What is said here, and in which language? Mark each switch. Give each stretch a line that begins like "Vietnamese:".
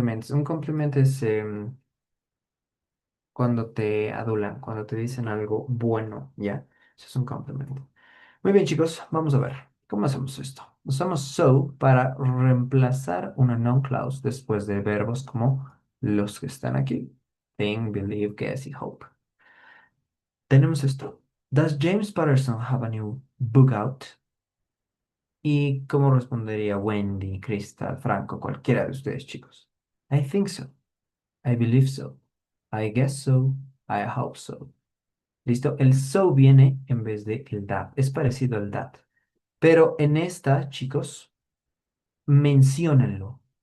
Spanish: Un complemento es cuando te adulan, cuando te dicen algo bueno, ¿ya? Eso es un complemento. Muy bien, chicos, vamos a ver. ¿Cómo hacemos esto? Usamos so para reemplazar una noun clause después de verbos como los que están aquí.
English: Think, believe, guess y hope.
Spanish: Tenemos esto.
English: Does James Patterson have a new book out?
Spanish: ¿Y cómo respondería Wendy, Crystal, Franco, cualquiera de ustedes, chicos?
English: I think so. I believe so. I guess so. I hope so.
Spanish: ¿Listo? El so viene en vez de el that. Es parecido al that. Pero en esta, chicos, menciónenlo.